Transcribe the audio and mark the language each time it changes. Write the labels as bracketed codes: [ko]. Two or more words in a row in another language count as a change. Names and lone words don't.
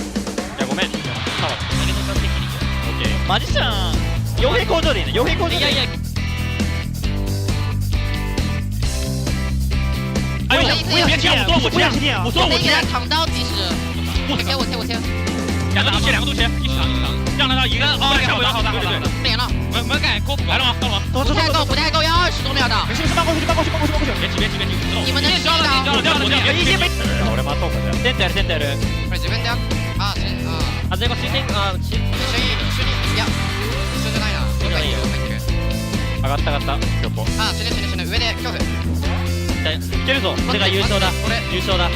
[ja] やごめん。投げの差的にいいよ。オッケー。マジシャン。傭兵工場でいいね。傭兵工場で。いやいや。 [zh] 哎呦，别切！我切！我说我切！躺到计时。我切。两个都切，两个都切，一起躺，让他一个。哦，好的，好的，对对对。点了。门杆过来了吗？到了吗？不太够，要20多秒的。没事，搬过去。别急。你们能知道？有一些没。 [ja] 俺まとめて。センターやる。これ自分であ、あ、最後シューティングあ、一緒にいや一緒じゃないな。どっかいいよ。上がった。強行。あ、死ぬ上で恐怖。いけるぞ。俺が優勝だ。優勝だ。いやマジやばい。